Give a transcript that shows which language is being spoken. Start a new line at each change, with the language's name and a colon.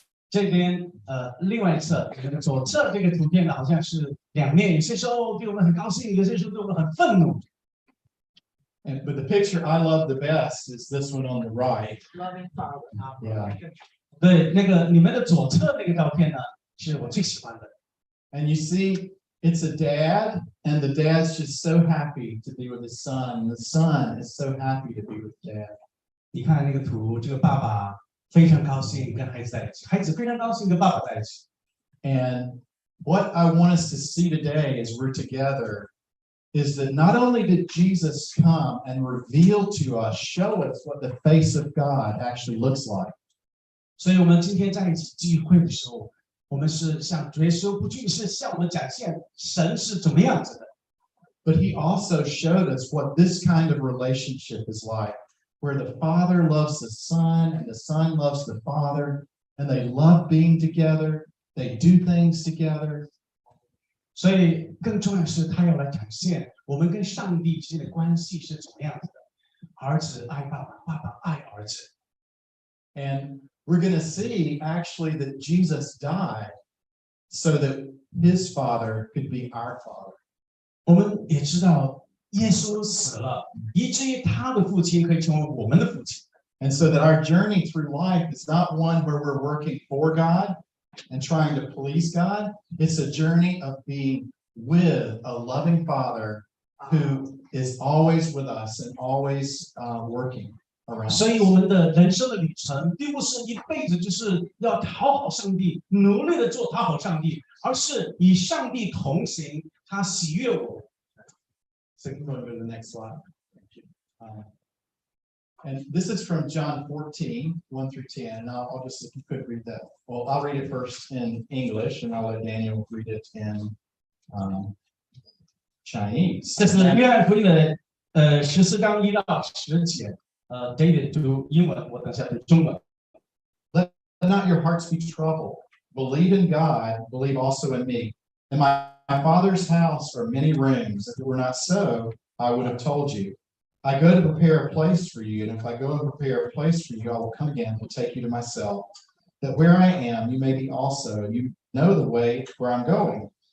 Chinese: 这边另外一侧，左侧这个图片呢，好像是两面，有些时候对我们很高兴，有些时候对我们很愤怒。
English: But the picture I love the best is this one on the right. Loving Father. Yeah.
Chinese: 对，那个你们的左侧那个照片呢，是我最喜欢的。
English: And you see, it's a dad, and the dad's just so happy to be with his son. The son is so happy to be with dad.
Chinese: 你看那个图，这个爸爸非常高兴跟孩子在一起，孩子非常高兴跟爸爸在一起。
English: And what I want us to see today as we're together is that not only did Jesus come and reveal to us, show us what the face of God actually looks like.
Chinese: 所以我们今天在一起聚会的时候，我们是向主耶稣，不仅是向我们展现神是怎么样子的，
English: But he also showed us what this kind of relationship is like, where the Father loves the Son and the Son loves the Father, and they love being together, they do things together.
Chinese: 所以更重要的是，他要来展现我们跟上帝之间的关系是怎么样子的。儿子爱爸爸，爸爸爱儿子。
English: And we're going to see actually that Jesus died so that his Father could be our Father.
Chinese: 我们也知道，耶稣死了，以至于他的父亲可以成为我们的父亲。
English: And so that our journey through life is not one where we're working for God and trying to please God. It's a journey of being with a loving Father who is always with us and always working around us.
Chinese: 所以我们的人生的旅程，并不是一辈子就是要讨好上帝，努力的做讨好上帝，而是与上帝同行，他喜悦我。
English: So you can go to the next slide. And this is from John 14, 1 through 10. And I'll just, if you could read that. Well, I'll read it first in English, and I'll let Daniel read it in Chinese.
Chinese: 这是约翰福音的14章1到10节。 David 读英文，我等下读中文。
English: Let not your hearts be troubled. Believe in God, believe also in me. In my Father's house are many rooms. If it were not so, I would have told you. I go to prepare a place for you, and if I go and prepare a place for you, I will come again and take you to myself, that where I am, you may be also, and you know the way where I'm going.